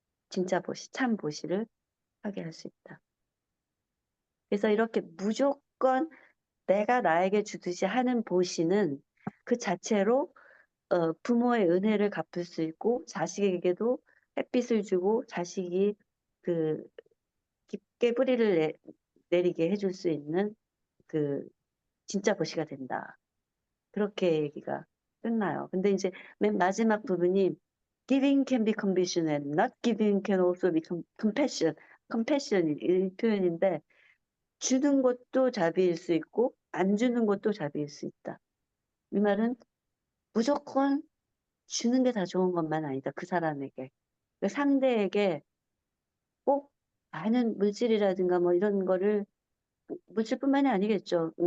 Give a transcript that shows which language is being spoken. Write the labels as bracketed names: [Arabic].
[Korean] 진짜 보시, 참 보시를 하게 할 수 있다. 그래서 이렇게 무조건 내가 나에게 주듯이 하는 보시는 그 자체로 부모의 은혜를 갚을 수 있고 자식에게도 햇빛을 주고 자식이 그 깊게 뿌리를 내리게 해줄 수 있는 그 진짜 보시가 된다. 그렇게 얘기가 끝나요. 근데 이제 맨 마지막 부분이 [English] giving can be compassionate, not giving can also be compassion. [Korean] compassion 이 표현인데 주는 것도 자비일 수 있고 안 주는 것도 자비일 수 있다. 이 말은 무조건 주는 게 다 좋은 것만 아니다. 그 사람에게. 그 상대에게 꼭 많은 물질이라든가 뭐 이런 거를, 물질뿐만이 아니겠죠.